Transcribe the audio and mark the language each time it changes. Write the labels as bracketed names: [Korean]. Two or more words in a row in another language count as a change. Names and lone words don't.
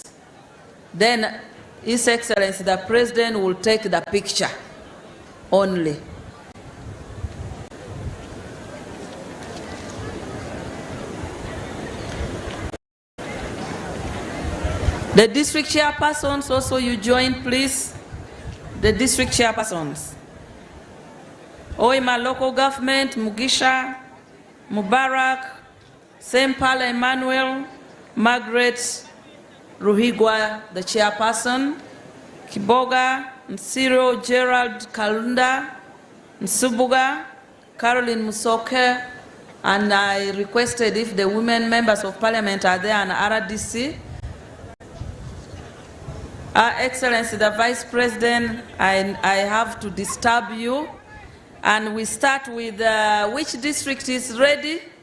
[English] Then His Excellency, the President, will take the picture only. The district chairpersons also, you join, please. The district chairpersons. Oima local government, Mugisha, Mubarak, Sempala Emmanuel, Margaret Ruhigwa, the chairperson, Kiboga, Nsiro Gerald Kalunda, Nsubuga, Caroline Musoke, and I requested if the women members of parliament are there and RDC. Her Excellency the Vice President, I have to disturb you. And we start with which district is ready?